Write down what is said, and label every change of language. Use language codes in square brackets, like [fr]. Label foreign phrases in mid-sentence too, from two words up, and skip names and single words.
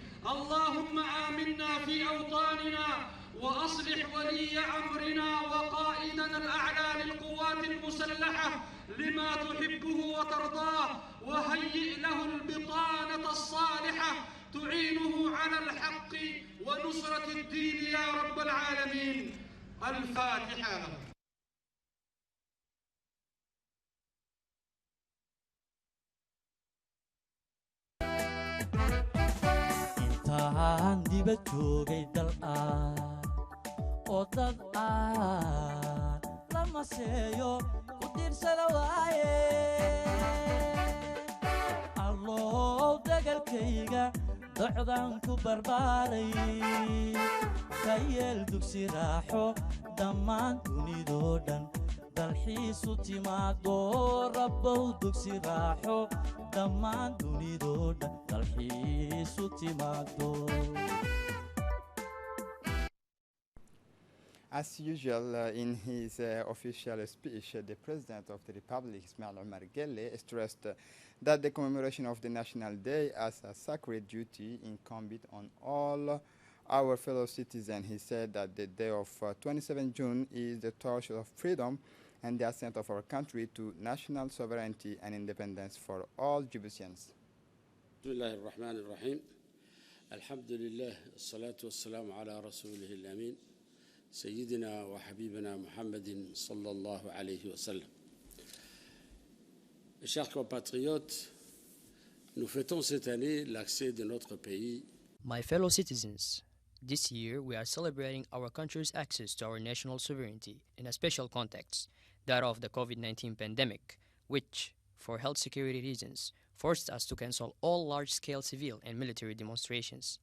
[ar] اللهم آمنا في أوطاننا وأصلح ولي أمرنا وقائدنا الأعلى للقوات المسلحة لما تحبه وترضاه، وهيئ له البطانة الصالحة تعينه على الحق ونصرة الدين يا رب العالمين. الفاتحة. [so] intaan dibad joogay dal oo dad la maseeyo ku tiirsada waaye allow dagalkayga docdan ku barbaaray ka yeel dugsi raaxo dhammaan dunidoo dhan dalxiisu timaado rabbow dugsi raaxo dhammaan dunidoo dhan dalxiisu timaado. [en] As usual, in his official speech, the President of the Republic, Ismail Omar Guelleh, stressed that the commemoration of the National Day as a sacred duty incumbent on all our fellow citizens. He said that the day of 27 June is the torch of freedom and the ascent of our country to national sovereignty and independence for all Djiboutians. [ar] بسم الله الرحمن الرحيم. الحمد لله، الصلاة والسلام على رسوله الأمين سيدنا وحبيبنا محمد صلى الله عليه وسلم. [fr] Mes chers compatriotes, nous fêtons cette année l'accès de notre pays. [en] My fellow citizens, this year we are celebrating our country's access to our national sovereignty in a special context, that of the COVID-19 pandemic, which, for health security reasons, forced us to cancel all large-scale civil and military demonstrations.